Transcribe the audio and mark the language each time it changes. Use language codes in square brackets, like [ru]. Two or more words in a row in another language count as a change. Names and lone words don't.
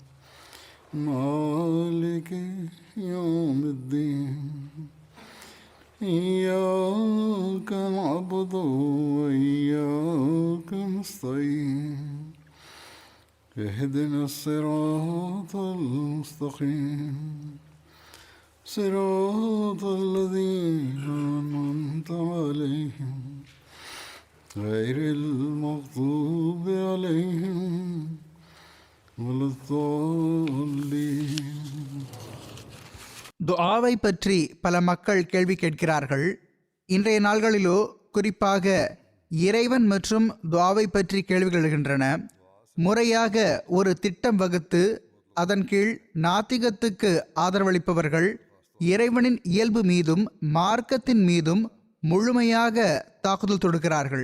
[ar] مالك يوم الدين إياك نعبد وإياك نستعين اهدنا الصراط المستقيم صراط الذين أنعمت عليهم غير المغضوب عليهم ولا الضالين. [ta] துஆவை பற்றி பல மக்கள் கேள்வி கேட்கிறார்கள். இன்றைய நாள்களிலோ குறிப்பாக இறைவன் மற்றும் துஆவை பற்றி கேள்விகள் எழுகின்றன. முறையாக ஒரு திட்டம் வகுத்து அதன் கீழ் நாத்திகத்துக்கு ஆதரவளிப்பவர்கள் இறைவனின் இயல்பு மீதும் மார்க்கத்தின் மீதும் முழுமையாக தாக்குதல் தொடுக்கிறார்கள்.